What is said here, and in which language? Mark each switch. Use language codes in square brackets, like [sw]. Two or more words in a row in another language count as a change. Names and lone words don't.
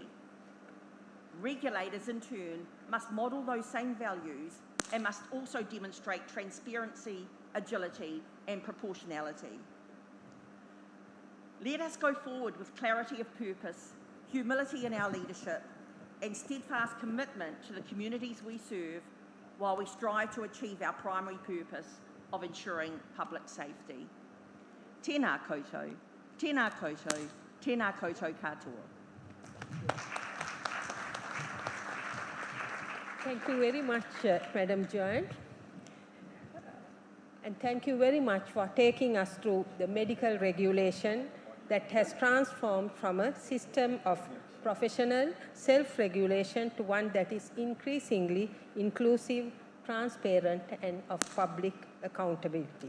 [en] Regulators, in turn, must model those same values and must also demonstrate transparency, agility, and proportionality. Let us go forward with clarity of purpose, humility in our leadership, and steadfast commitment to the communities we serve while we strive to achieve our primary purpose of ensuring public safety. [mi] Tēnā koutou, tēnā koutou, tēnā koutou katoa. [en] Thank you very much, Madam Joint. And thank you very much for taking us through the medical regulation that has transformed from a system of professional self-regulation to one that is increasingly inclusive, transparent, and of public accountability.